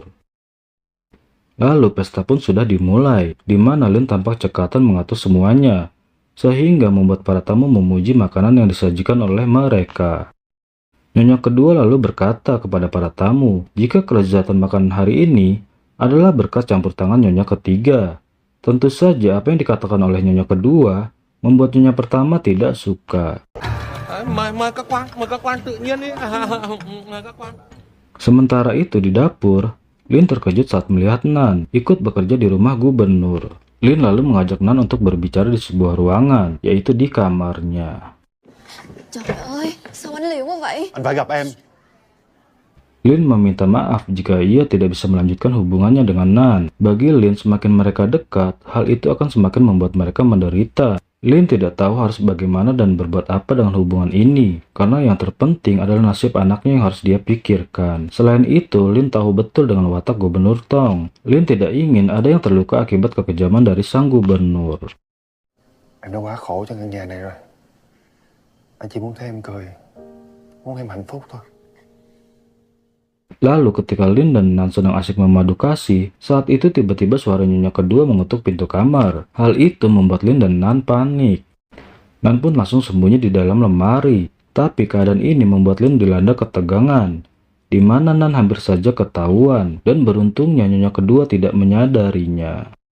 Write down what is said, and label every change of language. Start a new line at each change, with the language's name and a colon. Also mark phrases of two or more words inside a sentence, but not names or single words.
Indonesian: Lalu pesta pun sudah dimulai, di mana Lin tampak cekatan mengatur semuanya, sehingga membuat para tamu memuji makanan yang disajikan oleh mereka. Nyonya kedua lalu berkata kepada para tamu, jika kelezatan makanan hari ini adalah berkat campur tangan Nyonya ketiga, Tentu saja apa yang dikatakan oleh nyonya kedua membuat nyonya pertama tidak suka.
Vietnamese: Mời các quan tự nhiên đi. Mời các quan.
Indonesian: Sementara itu di dapur, Lin terkejut saat melihat Nan ikut bekerja di rumah gubernur. Lin lalu mengajak Nan untuk berbicara di sebuah ruangan, yaitu di kamarnya.
Vietnamese: Trời ơi, sao anh liều quá vậy? Anh phải gặp em.
Indonesian: Lin meminta maaf jika ia tidak bisa melanjutkan hubungannya dengan Nan. Bagi Lin, semakin mereka dekat, hal itu akan semakin membuat mereka menderita. Lin tidak tahu harus bagaimana dan berbuat apa dengan hubungan ini, karena yang terpenting adalah nasib anaknya yang harus dia pikirkan. Selain itu, Lin tahu betul dengan watak Gubernur Tong. Lin tidak ingin ada yang terluka akibat kekejaman dari sang gubernur.
Vietnamese: Em đã quá khổ cho căn nhà này rồi. Anh chỉ muốn thấy em cười, muốn em hạnh phúc thôi.
Indonesian: Lalu ketika Lin dan Nan sedang asik memadu kasih, saat itu tiba-tiba suara nyonya kedua mengetuk pintu kamar. Hal itu membuat Lin dan Nan panik. Nan pun langsung sembunyi di dalam lemari. Tapi keadaan ini membuat Lin dilanda ketegangan, di mana Nan hampir saja ketahuan, dan beruntungnya nyonya kedua tidak menyadarinya.